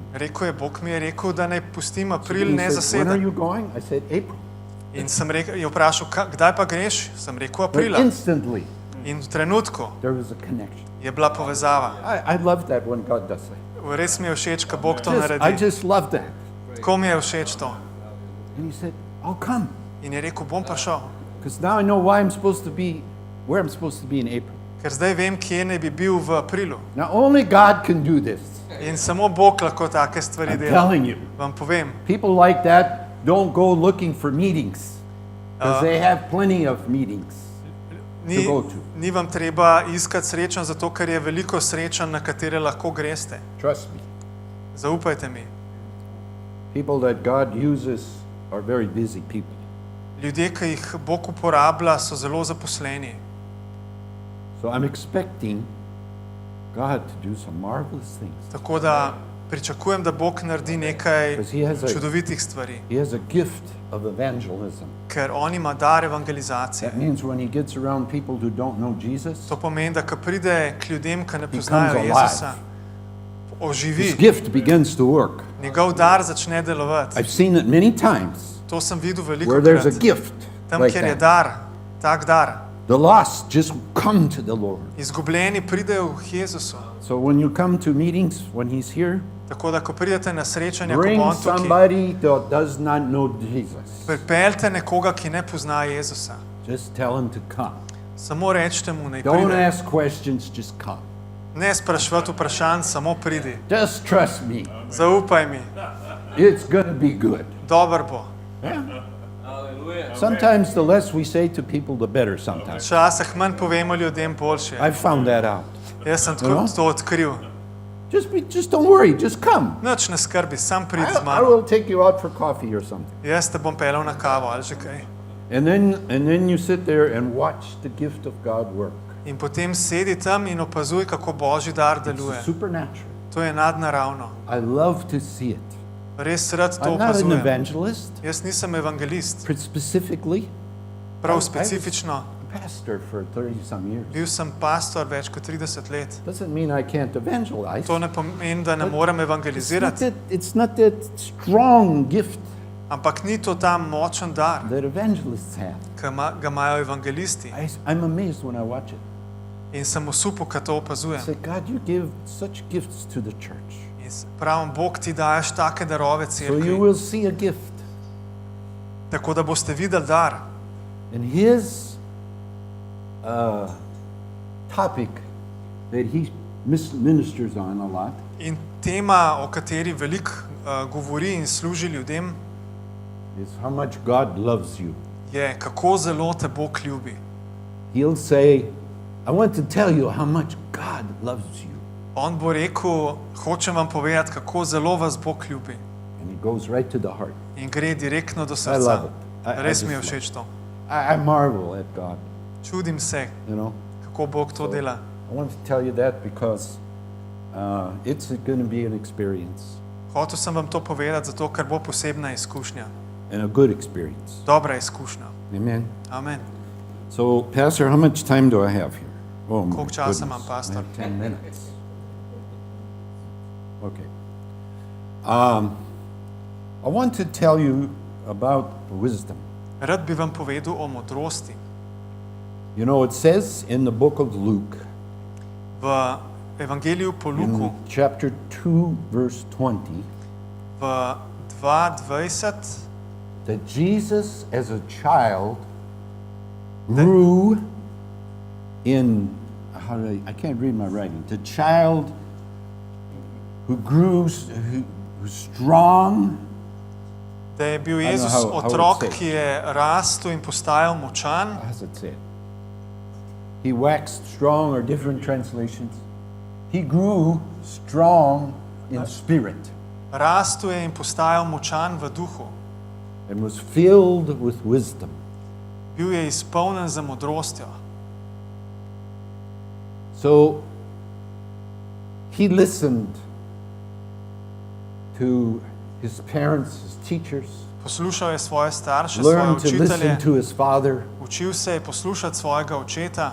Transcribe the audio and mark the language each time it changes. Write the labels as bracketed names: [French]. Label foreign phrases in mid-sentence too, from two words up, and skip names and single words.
[Slovenian] Rekel je, Bog mi je rekel, da naj pustim april [English] He said, when are [Slovenian] nezaseden. [English] you going? I said, April. [Slovenian] In sem rekel, je vprašal, kdaj pa greš? Sem rekel, [English] But [Slovenian] aprila. [English] instantly, [Slovenian] In v trenutku [English] there was a connection. [Slovenian] je bila povezava. [English] I love that when God does that. [Slovenian] Res mi je všeč, ko Bog to [English] I [Slovenian] naredi. [English] just love that. [Slovenian] Tako mi je všeč to. [English] And he said, I'll come. [Slovenian] In je rekel, bom prišel. [English] Because now I know where I'm supposed to be in April. [Slovenian] Ker zdaj vem, kje naj bi bil v aprilu. [English] Now only God can do this. [Slovenian] In samo Bog lahko take stvari [English] I'm [Slovenian] dela. [English] telling you. [Slovenian] Vam povem, [English] People like that don't go looking for meetings. Because they have plenty of meetings. [Slovenian] ni, [English] go to. [Slovenian] ni vam treba iskati srečen, zato ker je veliko srečen, na katere lahko greste. [English] Trust me. [Slovenian] Zaupajte mi. [English] People that God uses are very busy people. [Slovenian] Ljudje, ki jih Bog uporablja, so zelo zaposleni. [English] So I'm expecting God to do some marvelous things. [Slovenian] Tako da pričakujem, da Bog naredi nekaj [English] Because he has [Slovenian] čudovitih stvari. [English] He has a gift of evangelism. [Slovenian] Ker on ima dar evangelizacije. [English] That means when he gets around people who don't know Jesus, [Slovenian] To pomeni, da ko pride k ljudem, ki ne [English] He [Slovenian] poznajo [English] comes [Slovenian] Jezusa, [English] alive. his [Slovenian] oživi, [English] gift begins to work. [Slovenian] njegov dar začne delovati. [English] I've seen it many times [Slovenian] To sem videl veliko [English] where there's a [Slovenian] krat. [English] gift [Slovenian] Tam, [English] like [Slovenian] kjer je [English] that. [Slovenian] dar, tak dar. [English] The lost just come to the Lord. [Slovenian] Izgubljeni pridejo k Jezusu. [English] So when you come to meetings, when he's here, [Slovenian] Tako da, ko pridete na srečanje, ko bo [English] bring [Slovenian] on tukaj, [English] somebody that does not know Jesus. [Slovenian] pripeljte nekoga, ki ne pozna Jezusa. [English] Just tell him to come. [Slovenian] Samo rečite mu, naj [English] Don't [Slovenian] pride. [English] ask questions, just come. [Slovenian] Ne spraševati vprašanj, samo pridi. [English] Just trust me. [Slovenian] Zaupaj mi, [English] It's going to be good. [Slovenian] dober bo. [English] Yeah? Hallelujah. Sometimes the less we say to people, the better sometimes. [Slovenian] Včasih manj povemo ljudem, boljše. [English] I found that out. [Slovenian] Jaz sem [English] No. [Slovenian] to odkril. [English] Just don't worry, just come. [Slovenian] Nič ne skrbi, sam pridi z [English] I [Slovenian] mano. [English] will take you out for coffee or something. [Slovenian] Jaz te bom peljal na kavo ali že kaj. [English] And then you sit there and watch the gift of God work. [Slovenian] In potem sedi tam in opazuj, kako Božji dar deluje. [English] It's supernatural. [Slovenian] To je nadnaravno. [English] I love to see it. [Slovenian] Res rad to [English] I'm not an [Slovenian] opazujem. [English] evangelist, [Slovenian] Jaz nisem evangelist, [English] specifically. [Slovenian] prav specifično. [English] A pastor for 30-some years. [Slovenian] Bil sem pastor več kot 30 let. [English] Doesn't mean I can't evangelize. [Slovenian] To ne pomeni, da ne morem evangelizirati, [English] It's not that strong gift [Slovenian] ampak ni to ta močen dar, [English] that evangelists have. [Slovenian] ki ga imajo evangelisti. [English] I'm amazed when I watch it. [Slovenian] In sem osupel, ko to [English] I [Slovenian] opazujem. [English] say, God, you give such gifts to the church. [Slovenian] In pravim, Bog ti daješ take darove [English] So you [Slovenian] cerkvi, [English] will see a gift. [Slovenian] tako da boste videli dar. [English] And his topic that he ministers on a lot [Slovenian] In tema, o kateri veliko govori in služi ljudem, [English] is how much God loves you. [Slovenian] je, kako zelo te Bog ljubi. [English] He'll say, I want to tell you how much God loves you. [Slovenian] On bo rekel, hočem vam povedati, kako zelo vas Bog ljubi. [English] And he goes right to the heart. [Slovenian] In gre direktno do [English] I [Slovenian] srca. [English] love it. I [Slovenian] Res [English] just [Slovenian] mi je [English] love [Slovenian] všeč to. [English] I marvel at God, [Slovenian] Čudim se, [English] you know. [Slovenian] kako Bog to dela. [English] I want to tell you that because it's going to be an experience [Slovenian] Hotel sem vam to povedati, zato ker bo posebna izkušnja. [English] and a good experience. [Slovenian] Dobra izkušnja. [English] Amen. [Slovenian] Amen. [English] So, Pastor, how much time do I have here? Oh, my [Slovenian] Koliko časa [English] goodness. [Slovenian] imam, pastor? [English] I have 10 minutes. Okay. I want to tell you about wisdom. [Slovenian] Rad bi vam povedal o modrosti. [English] You know, it says in the book of Luke, [Slovenian] V Evangeliju po Luku, [English] in chapter 2, verse 20, [Slovenian] v 2:20, [English] that Jesus as a child grew in, I can't read my writing, the child who grew, who's strong. [Slovenian] da je bil [English] I don't know [Slovenian] Jezus [English] how it [Slovenian] otrok, [English] says. [Slovenian] ki je rastel in postajal močan. [English] How does it say it? He waxed strong, or different translations. He grew strong in spirit [Slovenian] Rastel je in postajal močan v duhu. [English] and was filled with wisdom. [Slovenian] Bil je izpolnjen z modrostjo. [English] So he listened to his parents, his teachers, [Slovenian] Poslušal je svoje starše, svoje [English] learned to listen [Slovenian] učitelje, [English] to his father, [Slovenian] učil se je poslušati svojega očeta